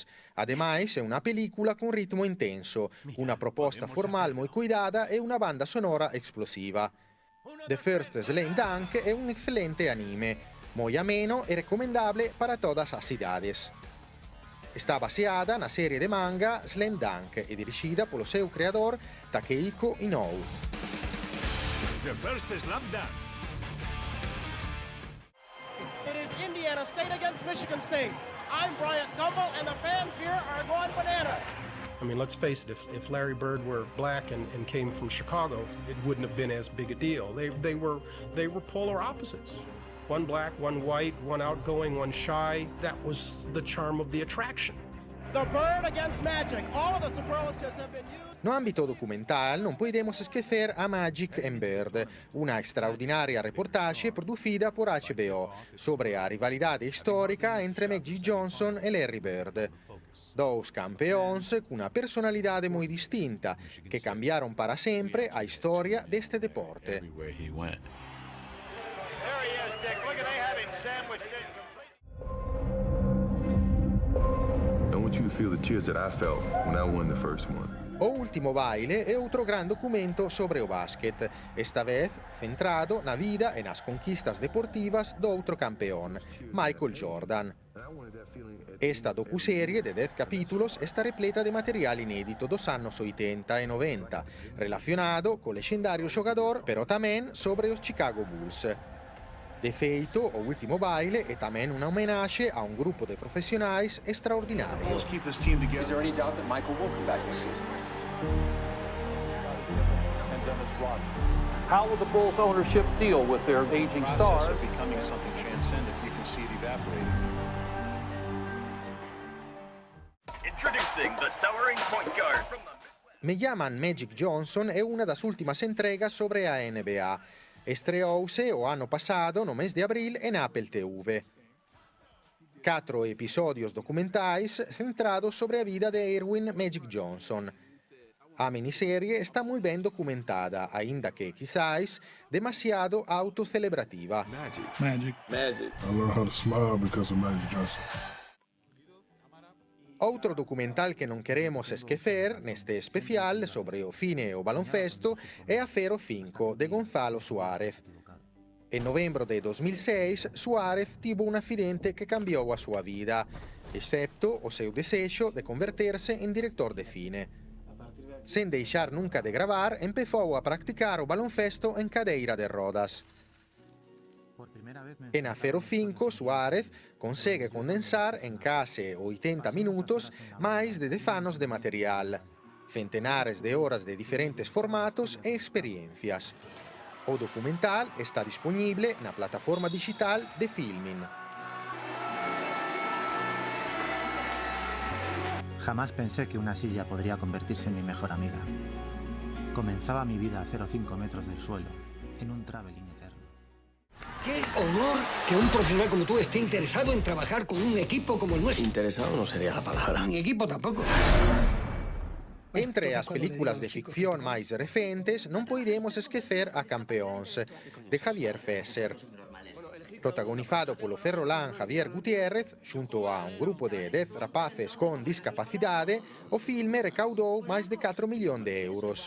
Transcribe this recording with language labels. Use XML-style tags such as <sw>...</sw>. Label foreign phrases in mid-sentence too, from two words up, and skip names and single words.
<gl>Ademais, é unha película con ritmo intenso, unha proposta formal moi cuidada e unha banda sonora explosiva. The First Slam Dunk é un excelente anime, moi ameno e recomendable para todas as idades. Está baseada na serie de manga Slam Dunk e dirixida polo seu creador Takehiko Inoue.</gl> <en>The first Slam Dunk. It is Indiana State against Michigan State. I'm Bryant Gumbel, and the fans here are going bananas. I mean, let's face it, if Larry Bird were black and came from Chicago, it wouldn't have been as big a deal. They were polar opposites. One black, one white, one outgoing, one shy. That was the charm of the attraction. The Bird against Magic. All of the superlatives have been used.</en> <gl>No ámbito documental, non podemos esquecer a Magic and Bird,</gl> <es>una extraordinaria reportaje producida</es> <gl>por HBO sobre a rivalidade histórica entre Magic Johnson e Larry Bird. Dous campeóns cunha personalidade moi distinta que cambiaron para sempre a historia deste deporte.</gl> <en>There he is, Dick. Look at they having sandwiched it. I want you to feel the tears that I felt when I won the first one.</en> <gl>O Último Baile é outro gran documento sobre o básquet, esta vez centrado na vida e nas conquistas deportivas do outro campeón, Michael Jordan. Esta docuserie de 10 capítulos está repleta de material inédito dos anos 80 e 90, relacionado co lexendario xogador, pero tamén sobre os Chicago Bulls. De feito, o Último Baile é tamén unha homenaxe a un grupo de profesionais extraordinarios.</gl> <en>Let's keep this team together. Is there any doubt that Michael will come back next season? And Dennis Rodman. How will the Bulls ownership deal with their aging stars? Of becoming something transcendent, you can see it evaporating. Introducing the towering point guard from the...</en> <gl>Me llaman Magic Johnson é unha das últimas entregas sobre a NBA. Estreouse o ano pasado, no mes de abril, en Apple TV. 4 episodios documentais centrados sobre a vida de Erwin Magic Johnson. A miniserie está moi ben documentada, aínda que, quizás, demasiado autocelebrativa.</gl> <en>Magic. I learned how to smile because of Magic Johnson.</en> <gl>Outro documental que non queremos esquecer neste especial sobre o cine e o baloncesto é Afero 5, de Gonzalo Suárez. En novembro de 2006, Suárez tivo un accidente que cambiou a súa vida, excepto o seu desexo de converterse en director de cine. Sen deixar nunca de gravar, empezou a practicar o baloncesto en cadeira de rodas. En Afero 5, Suárez consegue condensar en case 80 minutos máis de 10 anos de material, centenares de horas de diferentes formatos e experiencias. O documental está disponible na plataforma digital de Filmin.</gl> <es>Jamás pensé que una silla podría convertirse en mi mejor amiga. Comenzaba mi vida a 0,5 metros del suelo, en un traveling eterno. ¡Qué honor que un profesional como tú esté interesado en trabajar con un equipo como el nuestro! Interesado no sería la palabra. Ni equipo tampoco.</es> <gl>Entre as películas de ficción máis recentes, non poidemos esquecer a Campeóns, de Javier Fesser. Protagonizado polo ferrolán Javier Gutiérrez, xunto a un grupo de 10 rapaces con discapacidade, o filme recaudou máis de 4 millóns de euros.</gl>